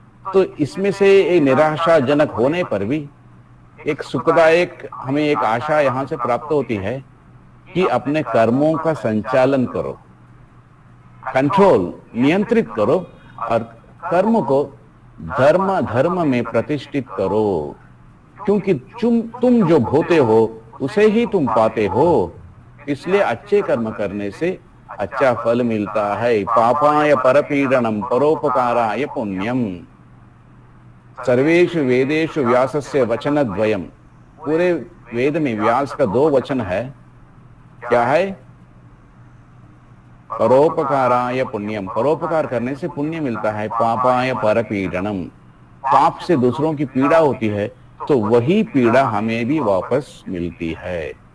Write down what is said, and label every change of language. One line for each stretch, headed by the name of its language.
Hindi: तो इसमें से एक निराशाजनक होने पर भी एक सुखदायक हमें एक आशा यहां से प्राप्त होती है कि अपने कर्मों का संचालन करो, कंट्रोल, नियंत्रित करो, और कर्म को धर्म में प्रतिष्ठित करो, क्योंकि तुम जो भोते हो उसे ही तुम पाते हो। इसलिए अच्छे कर्म करने से अच्छा फल मिलता है।
Sanskrit: पापाय परपीडनम परोपकाराय पुण्यम। सर्वेषु वेदेषु व्यासस्य वचनद्वयम।
Hindi: पूरे वेद में व्यास का 2 वचन है। क्या है?
Sanskrit: परोपकाराय पुण्यम,
Hindi: परोपकार करने से पुण्य मिलता है।
Sanskrit: पापाय परपीडनम,
Hindi: पाप से दूसरों की पीड़ा होती है तो वही पीड़ा हमें भी वापस मिलती है।